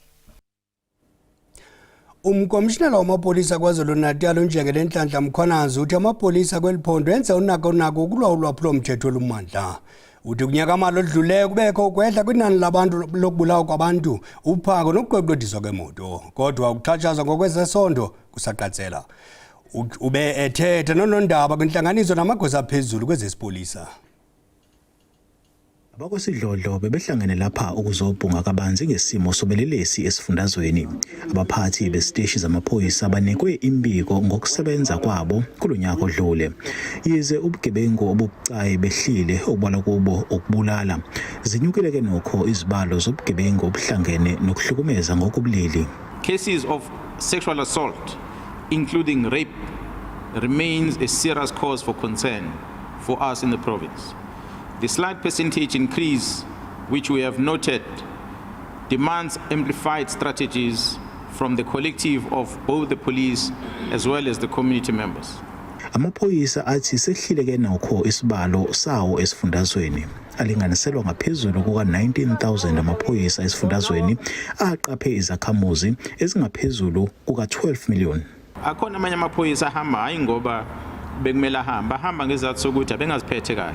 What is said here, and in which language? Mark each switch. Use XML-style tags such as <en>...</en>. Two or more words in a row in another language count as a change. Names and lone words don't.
<xh>Umkomishinala wamapolisa KwaZulu-Natal uNjengele Nhlanhla Mkhwanazi uthi amapolisa kweliphondo enza unako kulwa ulwaphulomthetho olumandla. Uthi kunyaka mali odluleyo kubekho ukwehla kwinani labantu lokubulawa kwabantu, uphako nokuqweqwediswa kwemoto. Kodwa ukuthatshazwa ngokwezesondo kusaqatsela. Ube ethetha nonondaba kwinhlanganiso namagosa aphezulu kwezesipolisa.</xh> <zu>Abakwesidlodlo bebehlangene lapha ukuzobhunga kabanzi ngesimo sobelelesi esifundazweni. Abaphathi besiteshi zamaphoyisa banikwe imbiko ngokusebenza kwabo kulonyaka odlule. Yize ubugebengu obubucayi behlile obala kubo ukubulala, zinyukile ke nokho izibalo zobugebengu obuhlangene nokuhlukumeza ngokubulili.</zu> <en>Cases of sexual assault, including rape, remains a serious cause for concern for us in the province. The slight percentage increase, which we have noted, demands amplified strategies from the collective of both the police as well as the community members.</en> <zu>Amaphoyisa athi sehlile ke nokho isibalo sawo esifundazweni. Alinganiselwa ngaphezulu kuka-19,000 amaphoyisa esifundazweni aqaphe izakhamuzi ezingaphezulu kuka-12 million. Akhona amanye amaphoyisa ahamba hayi ngoba bekumele ahamba ngezathu sokuthi abengaziphethe kahle.</zu>